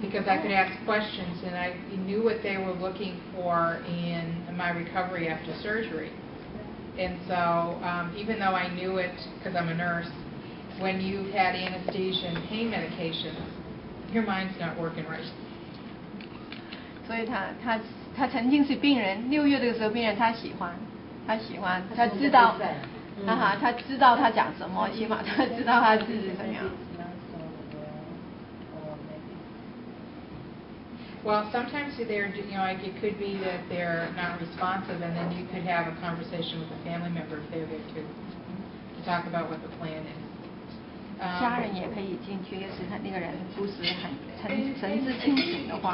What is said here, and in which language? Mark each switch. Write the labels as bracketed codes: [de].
[en] Because I could ask questions and I knew what they were looking for in my recovery after surgery. And so, even though I knew it because I'm a nurse, when you had anesthesia and pain medications, your mind's not working right. [zh] 所以他曾经是病人，6月这个时候病人他喜欢，他知道，他知道他讲什么，起码他知道他自己怎么样。 [en] Well, sometimes they're, like it could be that they're not responsive, and then you could have a conversation with a family member if they're there too, to talk about what the plan is. [zh] 家人也可以进去，要是他那个人不是很神志清醒的话。